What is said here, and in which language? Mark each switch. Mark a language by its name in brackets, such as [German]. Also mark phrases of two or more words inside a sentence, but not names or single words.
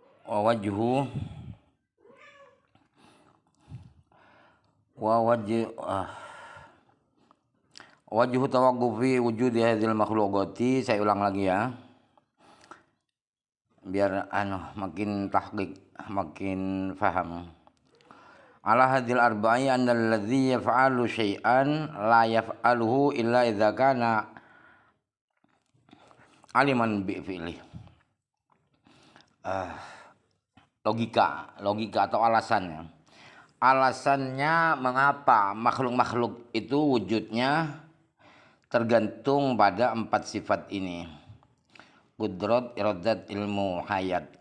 [Arabic] وجه و وجه وجه توقف وجود هذه المخلوقات. [Indonesian] Saya ulang lagi ya biar makin tahqiq, makin faham. [Arabic] على هذه الأربع أن الذي يفعل شيئا لا يفعله إلا إذا كان عالما بالفعل. [Indonesian] Logika atau alasannya. Alasannya mengapa makhluk-makhluk itu wujudnya tergantung pada 4 sifat ini. Qudrat, iradat, ilmu, hayat.